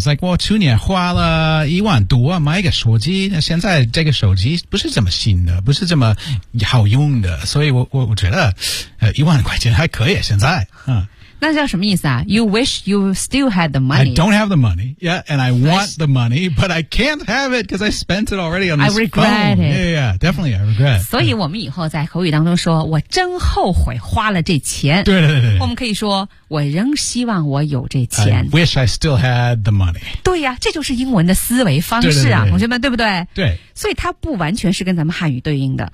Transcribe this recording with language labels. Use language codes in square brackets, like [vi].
[en] It's like, [zh] 我去年花了10000多买一个手机，那现在这个手机不是这么新的，不是这么好用的，所以我觉得，10000块钱还可以现在，那叫什么意思啊 [en] ？You wish you still had the money. I don't have the money. Yeah, and I want the money, but I can't have it because I spent it already on this phone. I regret it. Yeah, definitely, I regret. [zh] 所以我们以后在口语当中说，我真后悔花了这钱。对对对对。我们可以说，我仍希望我有这钱。 [en] I wish I still had the money. [zh] 对呀、这就是英文的思维方式啊，同学们，对不对？对。所以它不完全是跟咱们汉语对应的。